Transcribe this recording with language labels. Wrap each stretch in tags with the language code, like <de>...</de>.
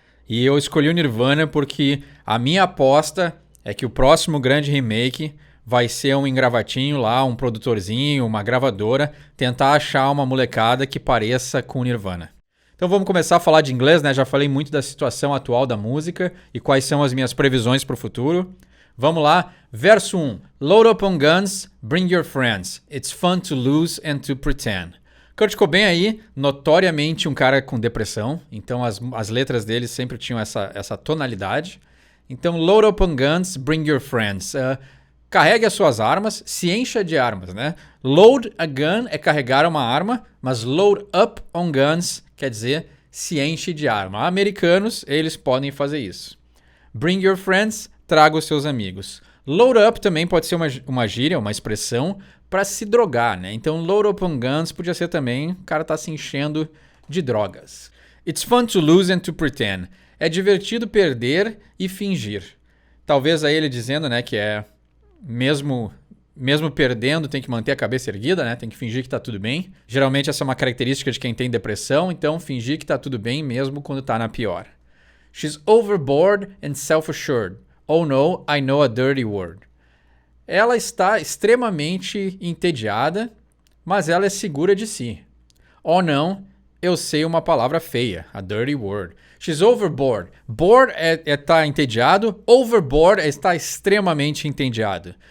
<pt>E eu escolhi o Nirvana porque a minha aposta é que o próximo grande remake vai ser um engravatinho lá, um produtorzinho, uma gravadora, tentar achar uma molecada que pareça com Nirvana. Então vamos começar a falar de inglês, né? Já falei muito da situação atual da música e quais são as minhas previsões para o futuro. Vamos lá. Verso 1.</pt> <en>Load up on guns, bring your friends. It's fun to lose and to pretend.</en> <pt>Kurt Cobain aí, notoriamente um cara com depressão, então as letras dele sempre tinham essa tonalidade. Então,</pt> <en>load up on guns, bring your friends.</en> <pt>Carregue as suas armas, se encha de armas, né? Load a gun é carregar uma arma, mas</pt> <en>load up on guns</en> <pt>quer dizer se enche de arma. Americanos, eles podem fazer isso.</pt> <en>Bring your friends,</en> <pt>traga os seus amigos. Load up também pode ser uma gíria, uma expressão para se drogar, né? Então,</pt> <en>load up on guns</en> <pt>podia ser também, o cara tá se enchendo de drogas. It's fun to lose and to pretend. É divertido perder e fingir. Talvez aí ele dizendo, né, que é mesmo perdendo, tem que manter a cabeça erguida, né? Tem que fingir que tá tudo bem. Geralmente essa é uma característica de quem tem depressão, então fingir que tá tudo bem mesmo quando tá na pior.</pt> <en>She's overboard and self-assured. Oh no, I know a dirty word.</en> <pt>Ela está extremamente entediada, mas ela é segura de si. Oh não, eu sei uma palavra feia,</pt> <en>a dirty word. She's overboard.</en> <pt>Bored é estar entediado. Overboard é estar extremamente entediado.</pt>